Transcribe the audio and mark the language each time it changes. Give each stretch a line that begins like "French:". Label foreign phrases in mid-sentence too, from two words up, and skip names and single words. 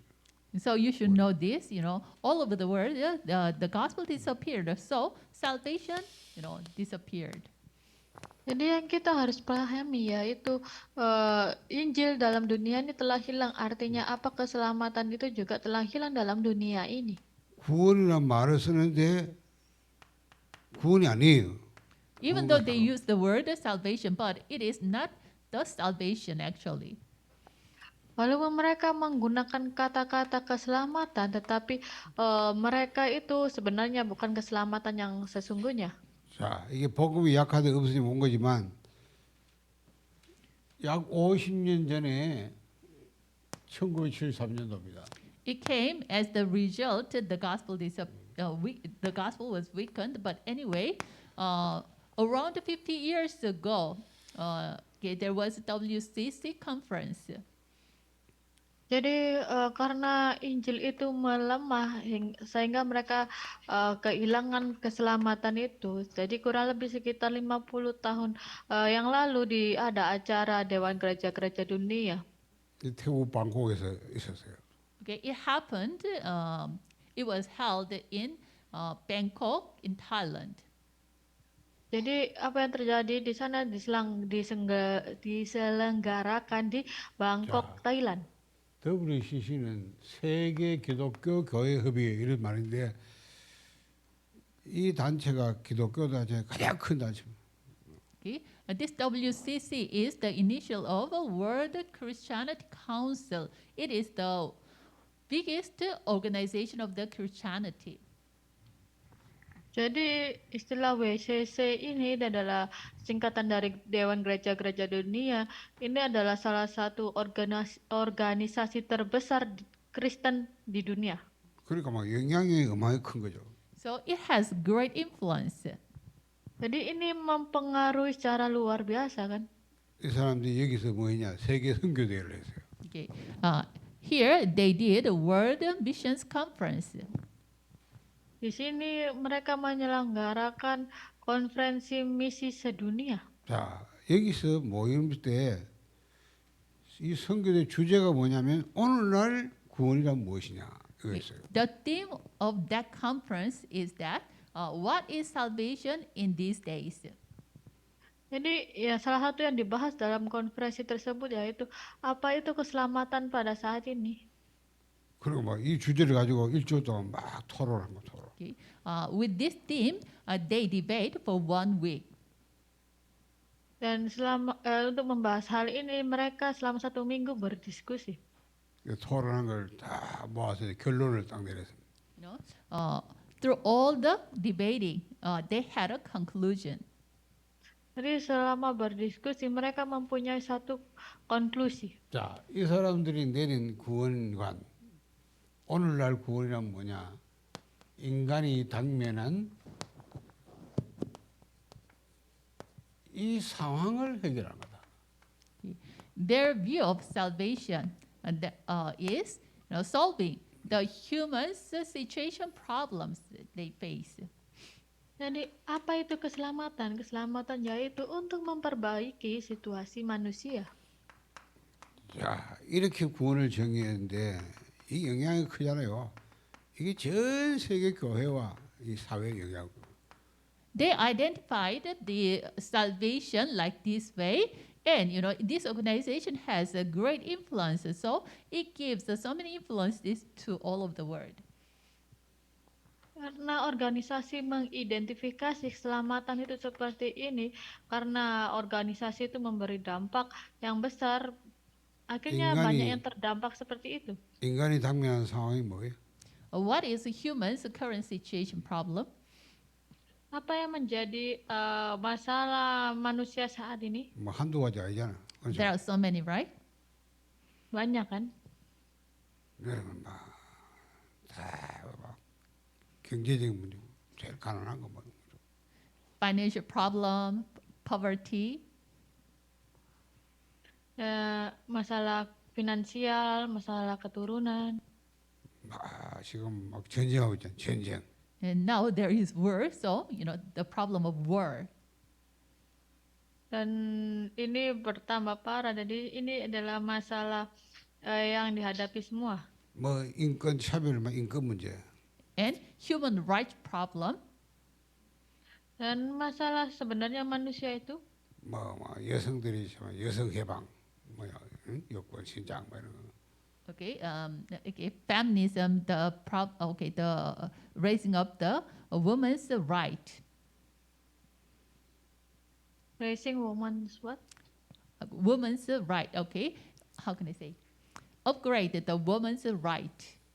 English: So you should know this, all over the world, the gospel disappeared. So salvation, disappeared.
Indonesian: Jadi yang kita harus pahami yaitu Injil dalam dunia ini telah hilang. Artinya apa? Keselamatan itu juga telah hilang dalam dunia ini.
Korean: 구원이란 말을 쓰는데 구원이 아니에요.
English: Even though they use the word salvation, but it is not the salvation actually.
Indonesian: Walaupun mereka menggunakan kata-kata keselamatan, tetapi mereka itu sebenarnya bukan keselamatan yang sesungguhnya.
Korean: 자, 이게 복음이 약하다 없으니 온 거지만 약 50년 전에 1973년도입니다.
English: It came as the result. The gospel the gospel was weakened, but anyway, around 50 years ago, there was a WCC conference.
Indonesian: Jadi karena Injil itu melemah sehingga mereka kehilangan keselamatan itu. Jadi kurang lebih sekitar 50 tahun yang lalu ada acara Dewan Gereja-Gereja Dunia.
Korean: 태국 방콕에서 있었어요.
English: Okay, it happened. It was held in Bangkok in Thailand.
Indonesian: Jadi apa yang terjadi di sana diselenggarakan di Bangkok, Thailand.
Korean: WCC는 세계 기독교 교회 협의회 이런 말인데 이 단체가 기독교 단체 가장 큰 단체입니다.
English: Okay, this WCC is the initial of a World Christianity Council. It is the biggest organization of the Christianity.
Indonesian: Jadi istilah WCC ini adalah singkatan dari Dewan Gereja-Gereja Dunia. Ini adalah salah satu organisasi terbesar Kristen di dunia.
Korean: 그러니까 막 영향력이 어마어마하게 큰 거죠.
English: So it has great influence.
Indonesian: Jadi ini mempengaruhi secara luar biasa kan.
Korean: 이 사람들이 여기서 뭐 했냐? 세계 선교대회를 했어요.
English: Okay, here they did a World Missions Conference.
Indonesian: Di sini mereka menyelenggarakan konferensi misi sedunia.
Korean: 자, 여기서 모임 때 이 선교대 주제가 뭐냐면 오늘날 구원이란 무엇이냐 이거였어요.
English: The theme of that conference is that what is salvation in these days?
Indonesian: Jadi ya salah satu yang dibahas dalam konferensi tersebut yaitu apa itu keselamatan pada saat ini.
Korean: 그리고 막 이 주제를 가지고 일주일 동안 막 토론한 거 토론.
English: Okay. With this theme, they debate for 1 week.
Indonesian: Dan untuk membahas hal ini mereka selama 1 minggu berdiskusi.
Korean: 토론한 걸 다 모아서 결론을 딱 내렸습니다.
English: Through all the debating, they had a conclusion.
Indonesian: Jadi selama berdiskusi mereka mempunyai satu konklusi.
Korean: 자, 이 사람들이 내린 구원관, 오늘날 구원이란 뭐냐? 인간이 당면한 이 상황을 해결하는 거다.
English: Their view of salvation is solving the human's situation problems that they face.
Indonesian: Jadi apa itu keselamatan? Keselamatan yaitu untuk memperbaiki situasi manusia.
Korean: 자, 이렇게 구원을 정의했는데 이 영향이 크잖아요. 이게 전 세계 교회와 이 사회에 영향.
English: They identified the salvation like this way, and this organization has a great influence. So it gives so many influences to all of the world.
Indonesian: Karena organisasi mengidentifikasi keselamatan itu seperti ini, karena organisasi itu memberi dampak yang besar, akhirnya banyak yang terdampak seperti itu.
Korean: 인간이 당면한 상황이 뭐예요?
English: What is a human's current situation problem?
Indonesian: Apa yang menjadi masalah manusia saat ini?
Korean: 뭐 한두 가지 아니잖아. 그렇죠?
English: There are so many, right?
Indonesian: Banyak kan?
Korean: 그러면 막 경제적인 문제, 제일 가난한 거 뭐.
English: Financial problem, poverty,
Indonesian: Masalah finansial, masalah keturunan.
Korean: 지금 막 전쟁하고 있잖아. 전쟁.
English: and now there is war. So the problem of war.
Indonesian: Dan ini bertambah parah. Jadi ini adalah masalah yang dihadapi semua.
Korean: 뭐 인권 차별, 뭐 인권 문제.
English: And human rights problem.
Indonesian: Dan masalah sebenarnya manusia itu
Korean: 뭐 여성들이 여성 해방, 뭐야, 여권 신장 뭐 이런 거.
English: Okay, feminism, the raising up the woman's right. raising women's what? Woman's right. Okay, how can I say? Upgrade the woman's right.